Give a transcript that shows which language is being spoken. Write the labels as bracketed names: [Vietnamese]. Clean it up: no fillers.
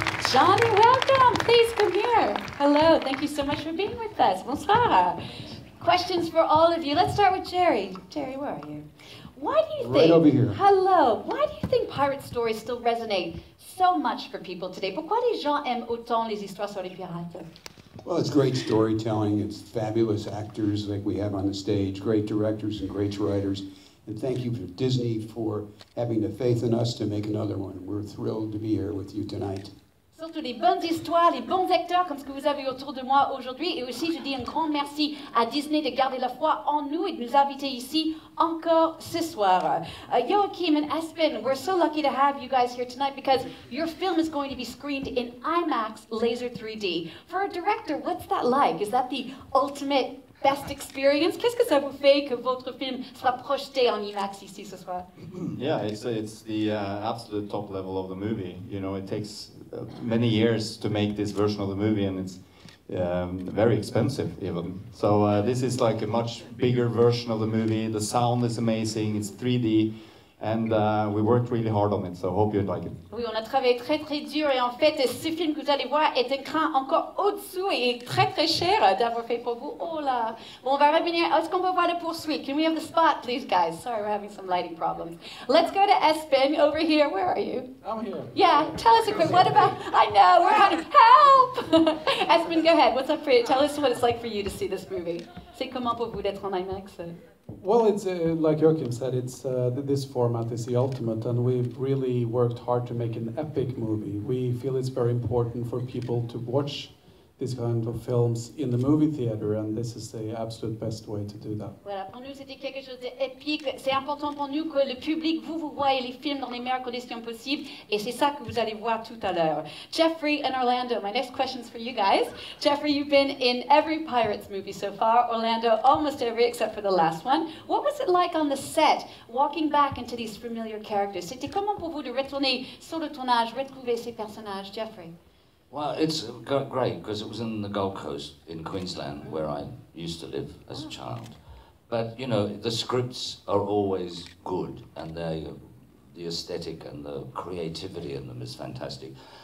[English] Johnny, welcome. Please come here. Hello. Thank you so much for being with us. Bonsoir. Questions for all of you. Let's start with Jerry. Jerry, where are you? Why do you think... Right over here. Hello. Why do you think pirate stories still resonate so much for people today? [French] Pourquoi les gens aiment autant les histoires sur les pirates? [English] Well, it's great storytelling. It's fabulous actors like we have on the stage, great directors and great writers. And thank you to Disney for having the faith in us to make another one. We're thrilled to be here with you tonight. [French] Surtout les bonnes histoires, les bons acteurs comme ce que vous avez autour de moi aujourd'hui. Et aussi, je dis un grand merci à Disney de garder la foi en nous et de nous inviter ici encore ce soir. [English] Joachim and Espen, we're so lucky to have you guys here tonight because your film is going to be screened in IMAX Laser 3D. For a director, what's that like? Is that the ultimate best experience? [French] Qu'est-ce que ça vous fait que votre film soit projeté en IMAX ici ce soir? [English] Yeah, it's the absolute top level of the movie. You know, it takes many years to make this version of the movie, and it's very expensive even. So this is like a much bigger version of the movie. The sound is amazing. It's 3D. And we worked really hard on it, so hope you like it. [French] Oui, on a travaillé très très dur et en fait, ce film que vous allez voir est un cran encore au-dessous et très très cher d'avoir fait pour vous. Oh là! Bon, on va revenir. Est-ce qu'on peut voir le poursuite? [English] Can we have the spot, please, guys? Sorry, we're having some lighting problems. Let's go to Espen over here. Where are you? I'm here. Yeah, tell us a quick. What about? I know we're kind of help. Espen, go ahead. What's up for you? Tell us what it's like for you to see this movie. [French] C'est comment pour vous d'être en IMAX? [English] Well, it's like Joachim said, it's this format is the ultimate, and we've really worked hard to make an epic movie. We feel it's very important for people to watch these kind of films in the movie theater, and this is the absolute best way to do that. [French] Voilà, pour nous c'était quelque chose d'épique. C'est important pour nous que le public vous voyez les films dans les meilleures conditions possibles, et c'est ça que vous allez voir tout à l'heure. [English] Geoffrey and Orlando, my next question's for you guys. Geoffrey, you've been in every Pirates movie so far. Orlando, almost every except for the last one. What was it like on the set, walking back into these familiar characters? [French] C'était comment pour vous de retourner sur le tournage, retrouver ces personnages, Geoffrey? [English] Well, it's great because it was in the Gold Coast in Queensland where I used to live as a child. But, you know, the scripts are always good and the aesthetic and the creativity in them is fantastic.